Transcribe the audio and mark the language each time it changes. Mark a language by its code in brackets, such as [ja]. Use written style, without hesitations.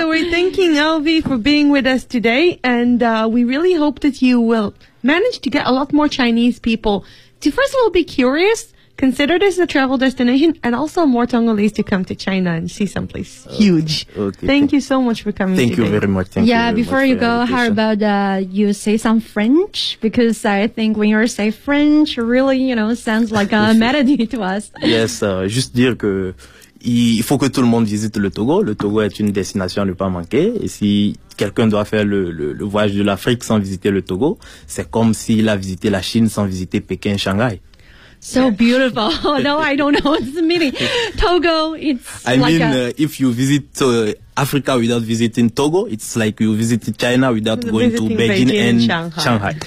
[en] So we're thanking Elvie for being with us today, and we really hope that you will manage to get a lot more Chinese people to first of all be curious, consider this a travel destination, and also more Togolese to come to China and see someplace huge. Okay. Thank you so much for coming. Thank you very much. Thank you very before much you go, how about you say some French? Because I think when you say French, really, you know, sounds like a melody to us. [fr] Yes, juste dire que il faut que tout le monde visite le Togo. Le Togo est une destination à ne pas manquer. Et si quelqu'un doit faire le voyage de l'Afrique sans visiter le Togo, c'est comme s'il a visité la Chine sans visiter Pékin et Shanghai. [en] So beautiful. No, I don't know what this meaning. Togo, if you visit Africa without visiting Togo, it's like you visit China without going to Beijing and Shanghai.